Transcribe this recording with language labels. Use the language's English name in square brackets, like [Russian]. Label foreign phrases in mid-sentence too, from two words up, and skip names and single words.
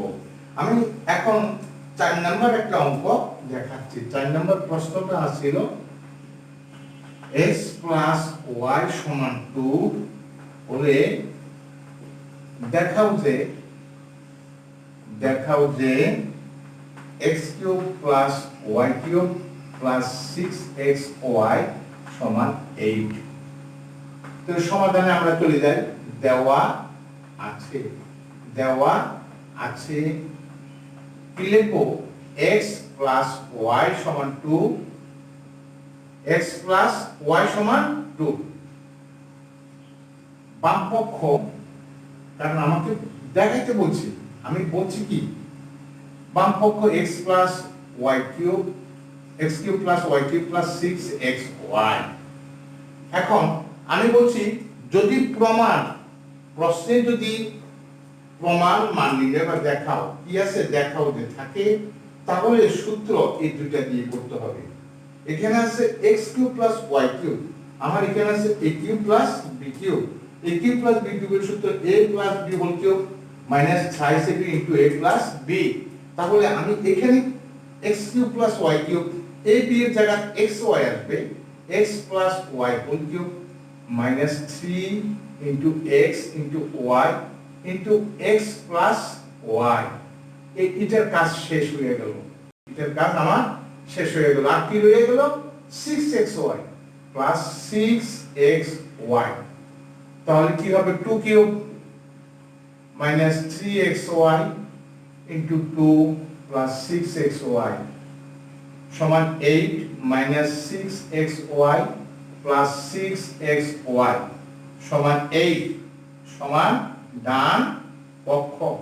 [Bangla] আমি এখন 4 নম্বর একটা অঙ্ক দেখাচ্ছি। 4 নম্বর প্রশ্নটা ছিল [English] x plus y [Bangla] সমান 2 হলে দেখাও যে [English] x cube plus y cube plus 6xy [Bangla] সমান 8। তো সমাধানে আমরা চলে যাই। দেওয়া আছে কি লিখবো [English] x plus y [Bangla] সমান 2, [English] x plus y [Bangla] সমান 2। বাম পক্ষ, কারণ আমাকে দেখাইতে বলছি, আমি বলছি কি বাম পক্ষ [English] x plus y cube, x cube plus y cube plus 6xy। [Bangla] এখন আমি বলছি যদি প্রশ্নে যদি প্রমাণ মান নির্ণয় বা দেখাও কি আছে দেখাও যে থাকে তাহলে সূত্র এই দুটো দিয়ে করতে হবে। এখানে আছে [English] x cube plus y cube, [Bangla] আমার এখানে আছে [English] a cube plus b cube। a cube plus b cube [Bangla] এর সূত্র [English] a plus b whole cube minus 6ab into a plus b। [Bangla] তাহলে আমি এখানে [English] x cube plus y cube [Bangla] a b এর জায়গায় xy আসবে, [English] x plus y whole cube minus 3 into x into y into x plus y। [Bangla] এটার কাজ শেষ হয়ে গেল, এটার কাজ আমার শেষ হয়ে গেল। আর কি রয়ে গেল [English] 6xy plus 6xy। [Bangla] তাহলে কি হবে 2 কিউব [English] minus 3xy into 2 plus 6xy [Bangla] সমান 8 [English] minus 6xy plus 6xy [Bangla] সমান 8 সমান ডান পক্ষ।